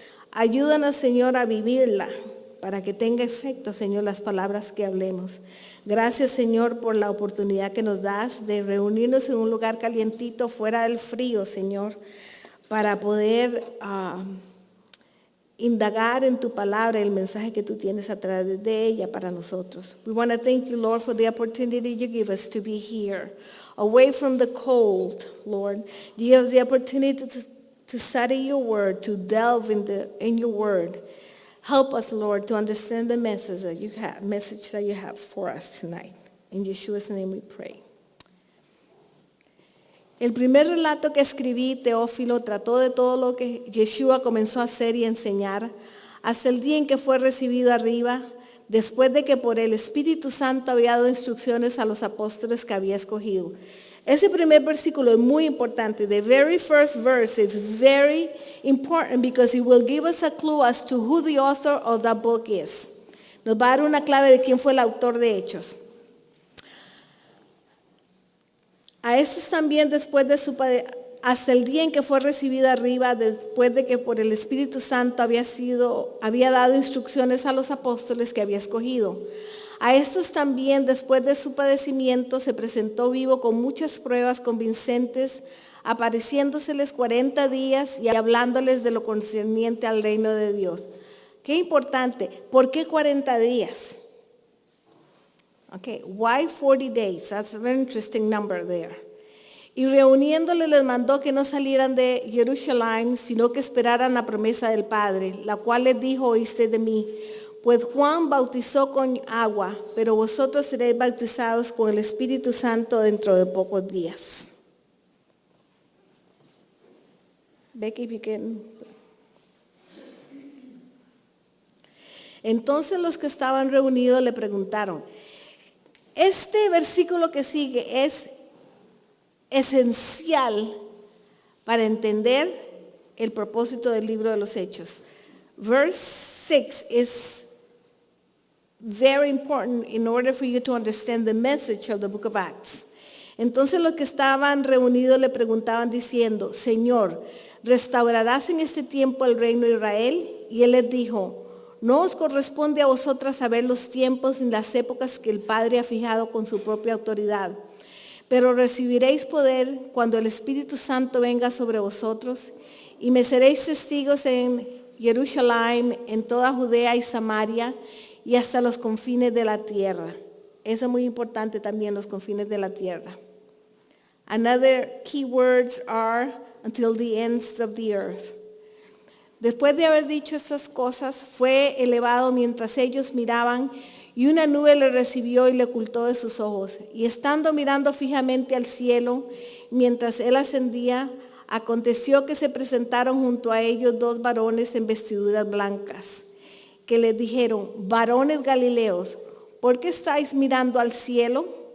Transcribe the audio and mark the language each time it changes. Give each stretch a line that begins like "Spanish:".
Spanish: Ayúdanos, Señor, a vivirla, para que tenga efecto, Señor, las palabras que hablemos. Gracias, Señor, por la oportunidad que nos das de reunirnos en un lugar calientito, fuera del frío, Señor, para poder indagar en tu palabra el mensaje que tú tienes a través de ella para nosotros.
English: We want to thank you, Lord, for the opportunity you give us to be here, away from the cold, Lord. You give us the opportunity to study your word, to delve in your word. Help us, Lord, to understand the message that you have for us tonight. In Yeshua's name we pray.
Spanish: El primer relato que escribí, Teófilo, trató de todo lo que Yeshua comenzó a hacer y enseñar hasta el día en que fue recibido arriba, después de que por el Espíritu Santo había dado instrucciones a los apóstoles que había escogido. Ese primer versículo es muy importante.
English: The very first verse is very important because it will give us a clue as to who the author of that book is.
Spanish: Nos va a dar una clave de quién fue el autor de Hechos. A estos también hasta el día en que fue recibida arriba, después de que por el Espíritu Santo había dado instrucciones a los apóstoles que había escogido. A estos también, después de su padecimiento, se presentó vivo con muchas pruebas convincentes, apareciéndoseles 40 días y hablándoles de lo concerniente al reino de Dios. Qué importante. ¿Por qué 40 días?
English: Okay, why 40 days? That's a very interesting number there.
Spanish: Y reuniéndole les mandó que no salieran de Jerusalén, sino que esperaran la promesa del Padre, la cual les dijo: oíste de mí. Pues Juan bautizó con agua, pero vosotros seréis bautizados con el Espíritu Santo dentro de pocos días.
English: Becky, if you can.
Spanish: Entonces los que estaban reunidos le preguntaron. Este versículo que sigue es esencial para entender el propósito del libro de los Hechos.
English: Verse 6 is very important in order for you to understand the message of the book of Acts.
Spanish: Entonces los que estaban reunidos le preguntaban diciendo: Señor, ¿restaurarás en este tiempo el reino de Israel? Y él les dijo: no os corresponde a vosotras saber los tiempos ni las épocas que el Padre ha fijado con su propia autoridad, pero recibiréis poder cuando el Espíritu Santo venga sobre vosotros, y me seréis testigos en Jerusalén, en toda Judea y Samaria, y hasta los confines de la tierra. Eso es muy importante también, los confines de la tierra.
English: Another key words are until the ends of the earth.
Spanish: Después de haber dicho estas cosas, fue elevado mientras ellos miraban, y una nube le recibió y le ocultó de sus ojos. Y estando mirando fijamente al cielo, mientras él ascendía, aconteció que se presentaron junto a ellos 2 varones en vestiduras blancas, que les dijeron: varones galileos, ¿por qué estáis mirando al cielo?